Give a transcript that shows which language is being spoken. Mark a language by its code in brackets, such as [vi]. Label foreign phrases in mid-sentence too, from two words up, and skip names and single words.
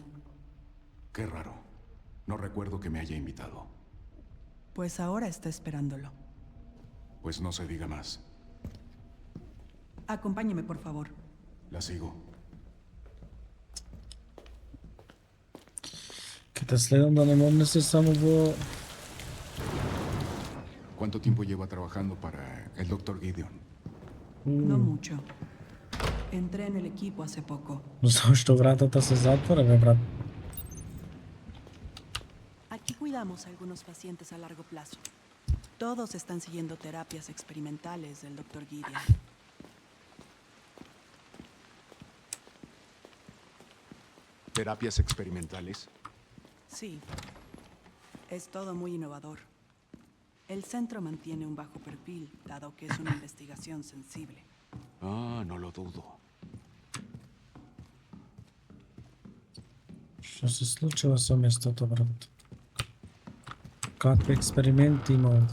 [es] Qué raro. No recuerdo que me haya invitado. Pues ahora está esperándolo. Pues no se diga más. Acompáñeme, por favor. La sigo. [mk] Ке те следам да не момнеси само во... [es] ¿Cuánto tiempo lleva trabajando para el doctor Gideon? No mucho. Entré en el equipo hace poco. [mk] Зашто вратата се затвора, бе, брат? [es] Aquí cuidamos a algunos pacientes a largo plazo. Todos están siguiendo terapias experimentales del doctor Gideon. ¿Terapias experimentales? Sí. Es todo muy innovador. El centro mantiene un bajo perfil, dado que es una investigación sensible. Ah, no lo dudo. [mk] Што се случува со местото, брат? Какви експерименти има овде?